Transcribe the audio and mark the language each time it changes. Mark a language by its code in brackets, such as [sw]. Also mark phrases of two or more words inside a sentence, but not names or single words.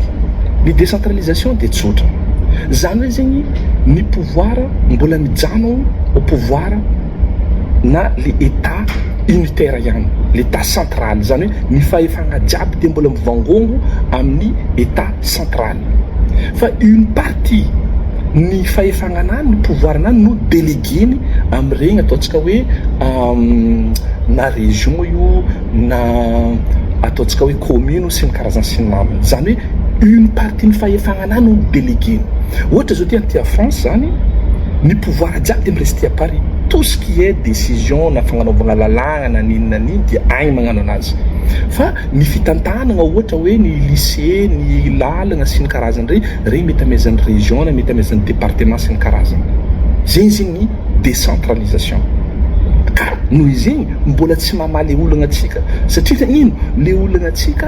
[mg] Ny décentralisation dia tsotra zany hoe zegny ny pouvoir mbola mijano [fr] au pouvoir [mg] na [fr] le état unitaire [mg] ihany, [fr] l'état central, [mg] zany hoe ny fahefagna jiaby dia mbola mivangongo amin'ny [fr] état central [mg] fa [fr] une partie [mg] ny fahefagnanany ny pouvoiranany no délégueny amin'iregny ataontsika hoe na région io na ataontsika hoe commune sy ny karazany sy ny namany, zany hoe [fr] une partie [mg] ny fahefagnanany no délégueny. Ohatra zao ty anty [fr] à France [mg] zany ny pouvoir jiaby dia miresty à Paris, [fr] tout ce qui est décision [mg] na fagnanaovagna lalàgna na ninona niny dia agny magnano anazy fa ny fitantanagna ohatra hoe ny lycée ny lalagna sy ny karazany regny mety amezan'ny région na mety amezan'ny département sy ny karazany zegny zegny ny décentralisation ka noho izegny mbola tsy mamaly olagna atsika satria ino le olagna atsika